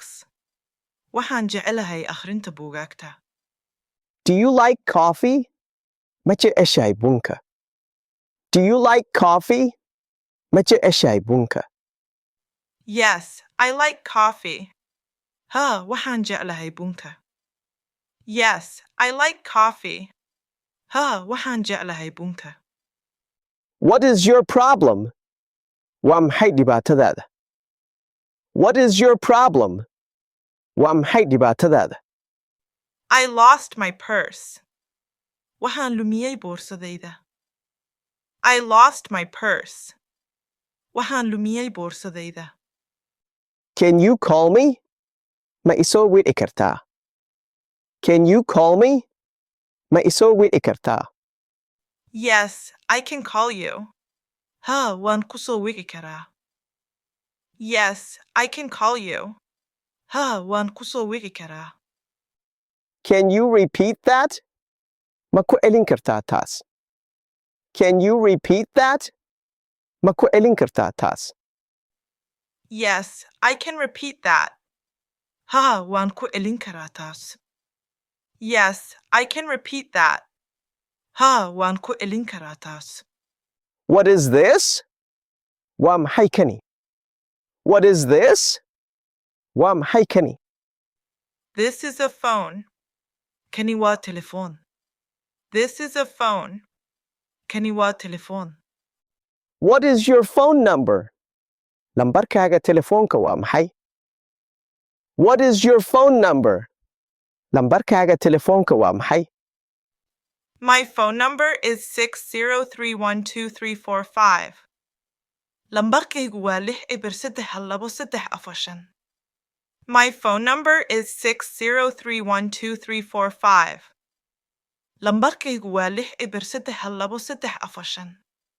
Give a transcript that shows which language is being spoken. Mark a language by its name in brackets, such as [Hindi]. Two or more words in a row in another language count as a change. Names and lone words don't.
[Somali] waxaan jecelahay akhrinta buugaagta. [English] Do you like coffee? [Somali] ma jeceshahay bunka? [English] Do you like coffee? [Somali] ma jeceshahay bunka? [English] Yes, I like coffee. [Somali] ها waxaan jeclahay bunka. [English] Yes, I like coffee. [Somali] ها waxaan jeclahay bunka. [English] What is your problem? [Somali] waa maxay dhibaatadaada? [English] What is your problem? [Somali] waa maxay dhibaatadaada? [English] I lost my purse. [Somali] waxaan lumiyay boorsadayda. [English] I lost my purse. [Somali] waxaan lumiyay boorsadayda. [English] Can you call me? [Somali] ma isoo wici kartaa? [English] Can you call me? [Somali] ma isoo wici kartaa? [English] Yes, I can call you. [Somali] ها waan ku soo wici karaa. [English] Yes, I can call you. [Somali] ها waan ku soo wici karaa. [English] Can you repeat that? [Somali] ma ku celin kartaa taas? [English] Can you repeat that? [Somali] ma ku celin kartaa taas? [English] Yes, I can repeat that. [Somali] ها waan ku celin karaa taas. [English] Yes, I can repeat that. [Somali] ها waan ku celin karaa taas. [English] What is this? [Somali] waa maxay kani? [English] What is this? [Somali] waa maxay kani? [English] This is a phone. [Somali] Kani waa telefoon. [English] This is a phone. [Somali] Kani waa telefoon. [English] What is your phone number? [Somali] lambarkaaga telefoonka waa maxay? [English] What is your phone number? [Somali] lambarkaaga telefoonka waa maxay? [English] My phone number is 6031235. [Somali] Lambarkaygu waa [English] 6 My phone number is 6031235. [Somali] Lambarkaygu waa 6 3 1 2 3 4 5.